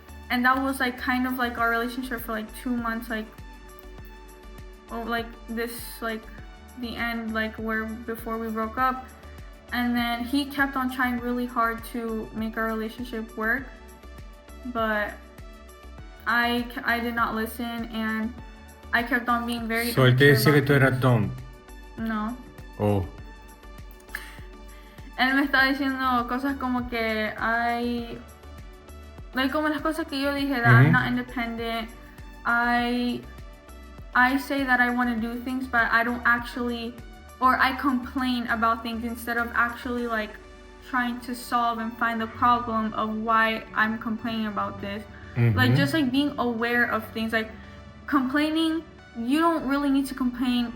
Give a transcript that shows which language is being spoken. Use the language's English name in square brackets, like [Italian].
[English] And that was like kind of like our relationship for like 2 months, like, oh, like this, like the end, like where before we broke up. And then he kept on trying really hard to make our relationship work, but I did not listen, and I kept on being very [Spanish] So él te decía que tú [English] immature [Spanish] eras dumb. No. Oh. Él me está diciendo cosas como que like como las cosas que yo dije, that I'm not independent. [English] I say that I want to do things, but I don't actually, or I complain about things instead of actually like trying to solve and find the problem of why I'm complaining about this. Like, just like being aware of things, like complaining, you don't really need to complain.